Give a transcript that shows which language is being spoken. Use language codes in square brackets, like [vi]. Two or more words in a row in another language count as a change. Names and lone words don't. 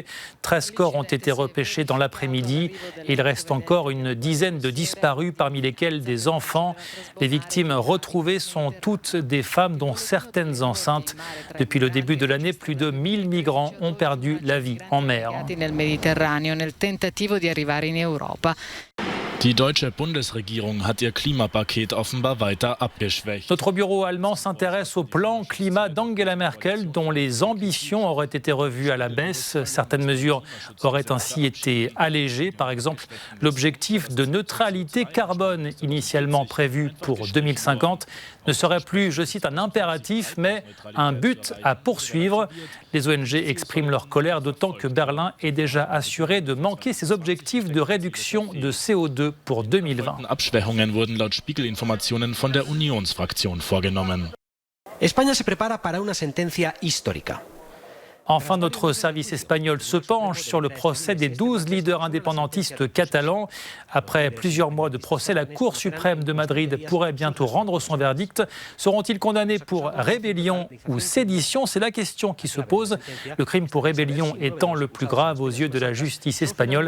[fr] 13 corps ont été repêchés dans l'après-midi. Il reste encore une dizaine de disparus, parmi lesquels des enfants. Les victimes retrouvées sont toutes des femmes, dont certaines enceintes. Depuis le début de l'année, plus de 1000 migrants ont perdu la vie en mer. [de] Die deutsche Bundesregierung hat ihr Klimapaket offenbar weiter abgeschwächt. [fr] Notre bureau allemand s'intéresse au plan climat d'Angela Merkel, dont les ambitions auraient été revues à la baisse. Certaines mesures auraient ainsi été allégées. Par exemple, l'objectif de neutralité carbone initialement prévu pour 2050 ne serait plus, je cite, un impératif, mais un but à poursuivre. Les ONG expriment leur colère, d'autant que Berlin est déjà assuré de manquer ses objectifs de réduction de CO2 pour 2020. [de] Abschwächungen wurden laut Spiegel-Informationen von der Unionsfraktion vorgenommen. [es] España se prepara para una sentencia histórica. [fr] Enfin, notre service espagnol se penche sur le procès des 12 leaders indépendantistes catalans. Après plusieurs mois de procès, la Cour suprême de Madrid pourrait bientôt rendre son verdict. Seront-ils condamnés pour rébellion ou sédition? C'est la question qui se pose. Le crime pour rébellion étant le plus grave aux yeux de la justice espagnole.